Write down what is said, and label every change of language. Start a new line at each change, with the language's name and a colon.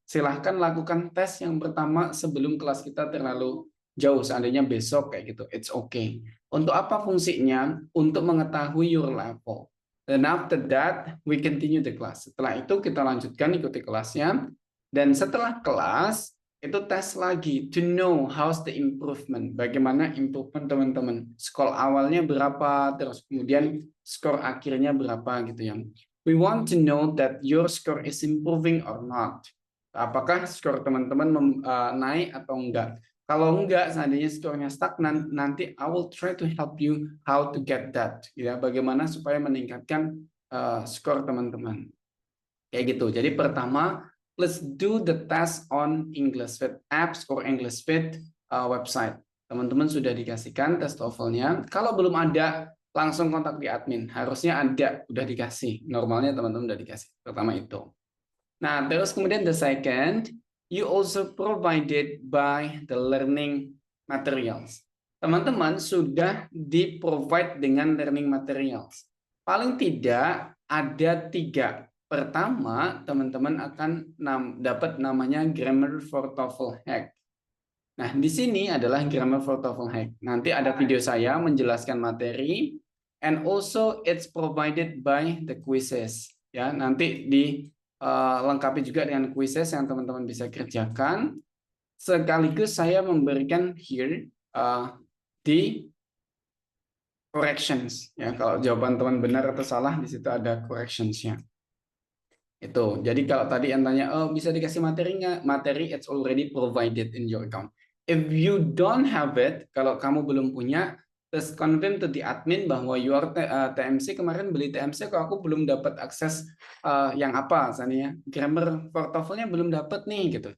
Indonesian: silahkan lakukan tes yang pertama sebelum kelas kita terlalu jauh. Seandainya besok kayak gitu,
English: it's okay.
Indonesian: Untuk apa fungsinya? Untuk mengetahui
English: your level.
Indonesian: Dan
English: after that, we continue the class.
Indonesian: Setelah itu kita lanjutkan ikuti kelasnya. Dan setelah kelas, itu tes lagi
English: to know how's the improvement,
Indonesian: bagaimana improvement teman-teman, skor awalnya berapa, terus kemudian skor akhirnya berapa gitu ya.
English: We want to know that your score is improving or not,
Indonesian: apakah skor teman-teman naik atau enggak. Kalau enggak, seandainya skornya stagnan, nanti
English: I will try to help you how to get that,
Indonesian: ya, bagaimana supaya meningkatkan skor teman-teman kayak gitu. Jadi pertama,
English: let's do the test on English Fit apps or English Fit website.
Indonesian: Teman-teman sudah dikasihkan tes TOEFL-nya. Kalau belum ada, langsung kontak di admin. Harusnya ada, udah dikasih. Normalnya teman-teman udah dikasih. Pertama itu. Nah, terus kemudian
English: the second, you also provided by the learning materials.
Indonesian: Teman-teman sudah di-provide dengan learning materials. Paling tidak ada 3. Pertama, teman-teman akan dapat namanya Grammar for TOEFL Hack. Nah, di sini adalah Grammar for TOEFL Hack. Nanti ada video saya menjelaskan materi,
English: and also it's provided by the quizzes.
Indonesian: Ya, nanti dilengkapi juga dengan quizzes yang teman-teman bisa kerjakan. Sekaligus saya memberikan here di corrections. Ya, kalau jawaban teman benar atau salah, di situ ada corrections-nya. Itu. Jadi kalau tadi yang tanya, oh bisa dikasih materi nggak?
English: Materi it's already provided in your account. If you don't have it,
Indonesian: kalau kamu belum punya,
English: just confirm to the admin
Indonesian: bahwa your TMC kemarin beli TMC kok aku belum dapat akses yang apa, misalnya grammar for TOEFL-nya belum dapat nih gitu.